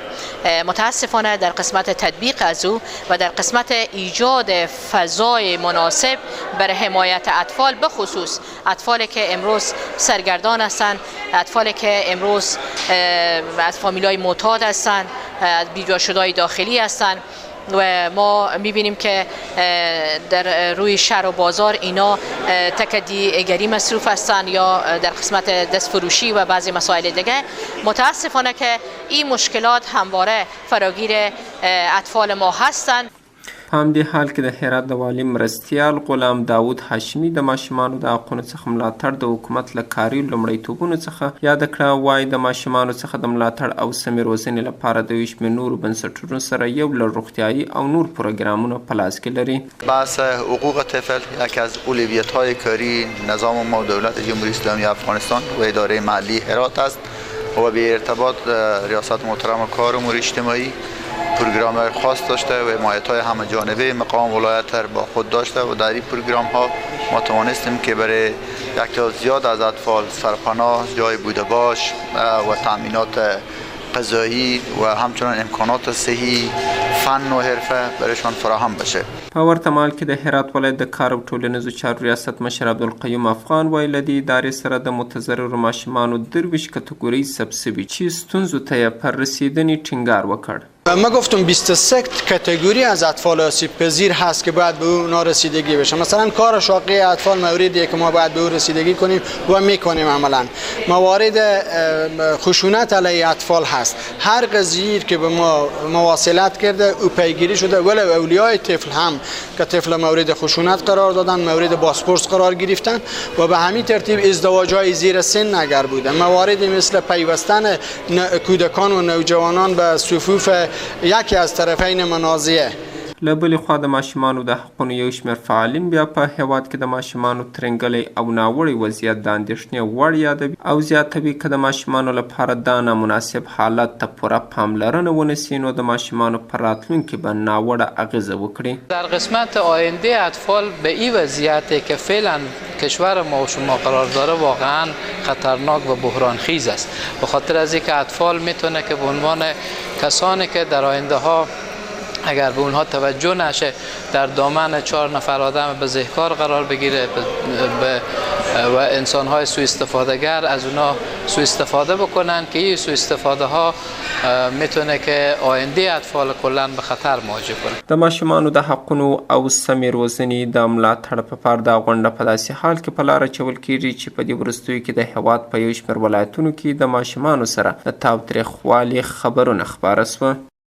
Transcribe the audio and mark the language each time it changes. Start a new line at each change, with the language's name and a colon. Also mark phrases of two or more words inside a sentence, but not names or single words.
Persian: متاسفانه در قسمت تطبیق از او و در قسمت ایجاد فضای مناسب برای حمایت اطفال، به خصوص اطفالی که امروز سرگردان هستند، اطفالی که امروز از فامیلای معتاد هستند، بیجا شده‌های داخلی هستند و ما میبینیم که در روی شهر و بازار اینا تکدیگری مصروف هستند یا در قسمت دست فروشی و بعضی مسائل دیگه. متاسفانه که این مشکلات همواره فراگیر اطفال ما هستند.
Pashto: په همدې حال کې د هرات د والي مرستیال غلام داود هاشمي د ماشومانو د حقونو څخه ملاتړ د حکومت له کاري لومړیتوبونو څخه یاده کړه. وایي د ماشومانو څخه د ملاتړ او سمې روزنې لپاره د یو شمېر نورو بنسټونو سره یو لړ روغتیایي او نور پروګرامونه په لاس کې لري.
Persian: بحث حقوق طفل یکی از اولویت‌های کاری نظام ما دولت جمهوری اسلامی افغانستان و اداره محلی هرات است و به ارتباط ریاست محترم کار امور اجتماعی پروگرام خاص داشته و حمایت‌های همه جانبه مقام ولایت با خود داشته و در این پروگرام‌ها ما توانستیم که برای یک تعداد زیاد از اطفال سرپناه، جای بوده باش و تأمینات غذایی و همچنان امکانات صحی، فن و حرفه برایشان فراهم بشه.
Pashto: په ورته مهال کې د هرات ولایت د کار او ټولنیزو چارو ریاست مشر عبدالقیوم افغان وایي له دې ادارې سره د متضررو ماشومانو 23 کتګورۍ سبسیبی چې ستونزو ته یې پر رسیدنې ټینګار وکړ.
Persian: ما گفتم 23 کاتگوری از اطفال آسیب پذیر هست که باید به اونا رسیدگی بشه. مثلا کار شاقی اطفال موردیه که ما باید به او رسیدگی کنیم و میکنیم. عملا موارد خشونت علیه اطفال هست. هر قضیه که به ما مواصلت کرده او پیگیری شده، ولی اولیای طفل هم که طفل مورد خشونت قرار دادن، مورد بازپرس قرار گرفتن و به همین ترتیب ازدواج‌های زیر سن اگر بوده، مواردی مثل پیوستن کودکان و نوجوانان به صفوف یکی از طرفین منازعه.
Pashto: له بلې خوا د ماشومانو د حقونو یو شمېر فعالین بیا په هیواد کې د ماشومانو ترنګلی او ناوړی وضعیت د اندېښنې وړ یادوي او زیاتوي که د ماشومانو لپاره دا نامناسب حالت ته پوره پاملرنه ونیسي نو د ماشومانو په راتلونکي به ناوړه اغیزه وکړي.
Persian: در قسمت آینده اطفال به این وضعیتی که فعلا کشور ما و شما قرار داره واقعا خطرناک و بحران خیز است. به خاطر از اینکه اطفال میتونه که به عنوان کسانی که در آینده ها اگر به اونها توجه نشه در دامن 4 نفر آدم بزهکار قرار بگیره و انسان‌های سوء استفادهگر از اونها سوء استفاده بکنن که این سوء استفاده ها میتونه که آینده اطفال کلا به خطر مواجه کنه.
Pashto: د ماشومانو د حقونو او سمې روزنې د ملاتړ په پار دا غونډه په داسې حال کې په لاره چول کیږي چې په دې وروستیو کې د هیواد په یو شمېر ولایتونو کې د ماشومانو سره د تاوتریخوالي خبرونه خپاره سوه.